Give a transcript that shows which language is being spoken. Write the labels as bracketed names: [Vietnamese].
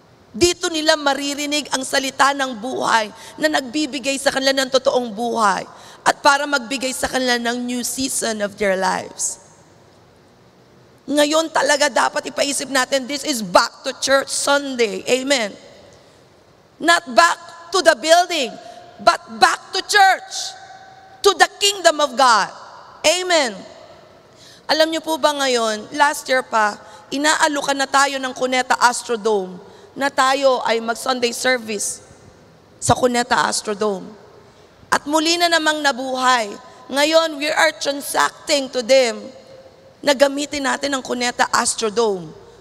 [Filipino] Dito nila maririnig ang salita ng buhay na nagbibigay sa kanila ng totoong buhay at para magbigay sa kanila ng [English] new season of their lives. [Filipino] Ngayon talaga dapat ipaisip natin, [English] this is back to church Sunday. Amen. Not back to the building, but back to church, to the kingdom of God. Amen. [Filipino] Alam niyo po ba ngayon, last year pa, inaalukan na tayo ng Cuneta Astrodome na tayo ay mag-Sunday service sa Cuneta Astrodome. At muli na namang nabuhay. Ngayon, [English] we are transacting to them [Filipino] na gamitin natin ang Cuneta Astrodome.